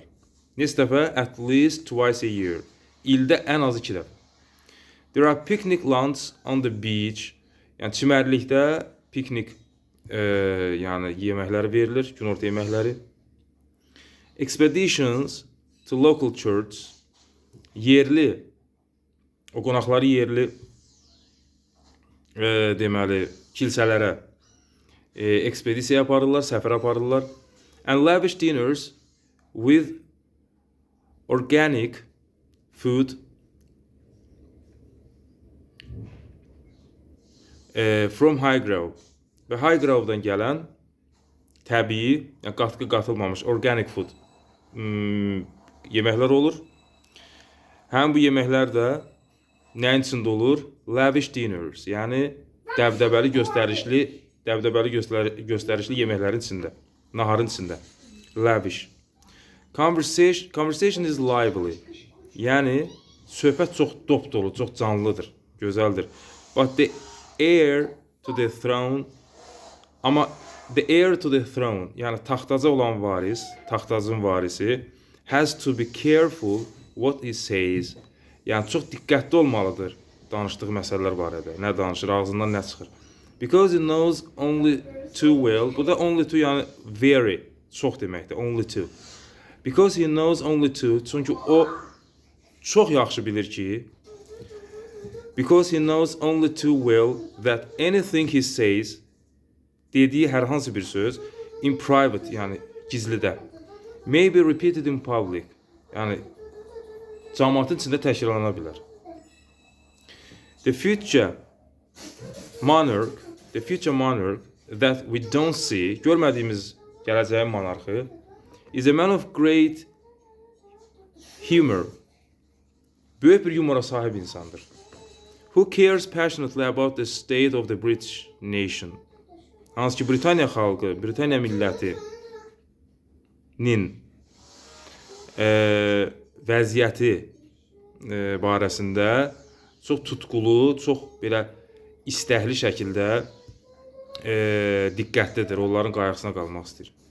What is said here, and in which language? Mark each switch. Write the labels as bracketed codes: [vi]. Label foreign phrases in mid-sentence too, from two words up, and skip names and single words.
[az] Neçə dəfə? [en] At least twice a year. [az] İldə ən azı 2 dəfə. [en] There are picnic lunches on the beach. [az] Yəni çimərlikdə piknik yəni yeməkləri verilir, günorta yeməkləri. [en] Expeditions to local church. [az] Yerli, o qonaqları yerli deməli kilsələrə ekspedisiya aparırlar, səfər aparırlar. [en] And lavish dinners with organic food from Highgrove. [az] Və Highgrove'dan gələn təbii, yəni qatqı qatılmamış [en] organic food [az] yeməklər olur. Həm bu yeməklər də nəyin içində olur? [en] Lavish dinners, [az] yəni dəbdəbəli göstərişli yeməklərin içində, naharın içində. Lavish. [en] Conversation is lively. [az] Yəni söhbət çox dop dolu, çox canlıdır, gözəldir. [en] But the heir to the throne, amma the heir to the throne, [az] yəni taxtaca olan varis, taxtacın varisi, [en] has to be careful what he says. [az] Yəni çox diqqətli olmalıdır danışdığı məsələlər barədə. Nə danışır, ağzından nə çıxır. [en] Because he knows only too well. [az] Bu da [en] only too [az] yəni very çox deməkdir. [en] Only too. Because he knows only too. [az] Çünki o çox yaxşı bilir ki, [en] because he knows only too well that anything he says, [az] dediği hər hansı bir söz, [en] in private, [az] yəni gizlidə, [en] may be repeated in public, [az] yəni cəmaatın içində təkrarlana bilər. [en] The future monarch that we don't see, [az] görmədiyimiz gələcəyin monarxı, [en] is a man of great humor. [az] Böyük bir yumora sahib insandır. [en] Who cares passionately about the state of the British nation? [az] Hansı ki, Britaniya xalqı, Britaniya millətinin vəziyyəti barəsində çox tutqulu, çox belə istəkli şəkildə diqqətlidir, onların qayğısına qalmaq istəyir.